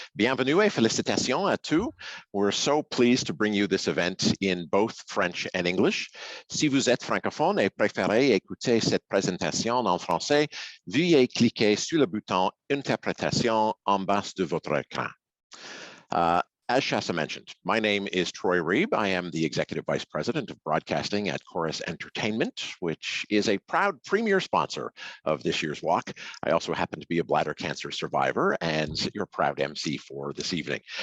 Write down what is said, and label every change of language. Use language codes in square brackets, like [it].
[fr] Bienvenue et félicitations à tous. [en] We're so pleased to bring you this event in both French and English. [fr] Si vous êtes francophone et préférez écouter cette présentation en français, veuillez cliquer sur le bouton Interprétation en bas de votre écran. [en] As Shasta mentioned, my name is Troy Reeb. I am the Executive Vice President of Broadcasting at Chorus Entertainment, which is a proud premier sponsor of this year's walk. I also happen to be a bladder cancer survivor and your proud MC for this evening.